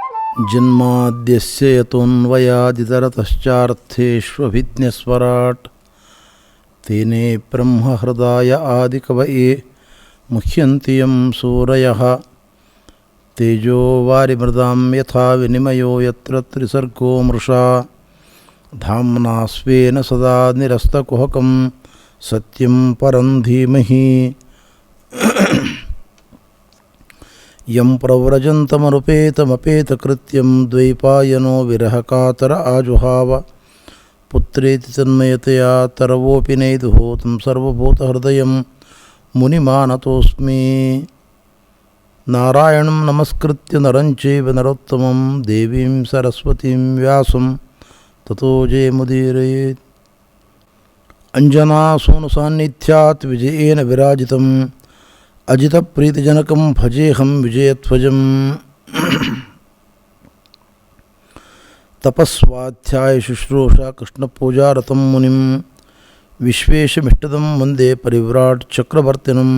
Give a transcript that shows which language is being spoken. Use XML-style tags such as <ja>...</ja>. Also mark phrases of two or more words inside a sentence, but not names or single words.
<sa>ಜನ್ಮಾದ್ಯಸ್ಯ ಯತೋನ್ವಯಾದಿತರತಶ್ಚಾರ್ಥೇಷ್ವಭಿಜ್ಞಸ್ವರಾಟ್ ತೇನೇ ಬ್ರಹ್ಮಹೃದಾಯ ಆದಿಕವಯೇ ಮುಹ್ಯಂತಿ ಯಂ ಸೂರಯಃ ತೇಜೋ ವಾರಿಮೃದಾಂ ಯಥಾ ವಿನಿಮಯೋ ಯತ್ರ ತ್ರಿಸರ್ಗೋ ಮೃಷಾ ಧಾಮ್ನಾ ಸ್ವೇನ ಸದಾ ನಿರಸ್ತಕುಹಕಂ ಸತ್ಯಂ ಪರಂ ಧೀಮಹಿ ಯಂ ಪ್ರವ್ರಜಂತಮನುಪೇತಮಪೇತಕೃತ್ಯಂ ದ್ವೈಪಾಯನೋ ವಿರಹಕಾತರ ಆಜುಹಾವ ಪುತ್ರೇತಿ ತನ್ಮಯತೆಯ ತರವೋಪಿ ನೈದುಹೋತಂ ಸರ್ವಭೂತಹೃದಯಂ ಮುನಿಮಾನತೋಸ್ಮಿ. ನಾರಾಯಣಂ ನಮಸ್ಕೃತ್ಯ ನರಂ ಚೈವ ನರೋತ್ತಮಂ ದೇವೀಂ ಸರಸ್ವತೀಂ ವ್ಯಾಸಂ ತತೋ ಜಯಮುದೀರಯೇತ್. ಅಂಜನಾಸೂನು ಸಾನ್ನಿಧ್ಯಾತ್ ವಿಜಯೇನ ವಿರಾಜಿತಂ ಅಜಿತಪ್ರೀತಿಜನಕಂ ಭಜೇಹಂ ವಿಜಯಧ್ವಜಂ. ತಪಸ್ವಾಧ್ಯಾಯ ಶುಶ್ರೂಷ ಕೃಷ್ಣಪೂಜಾರತಂ ಮುನಿಂ ವಿಶ್ವೇಶಮಿಷ್ಟದಂ ವಂದೇ ಪರಿವ್ರಾಟ್ ಚಕ್ರವರ್ತಿನಂ.</sa>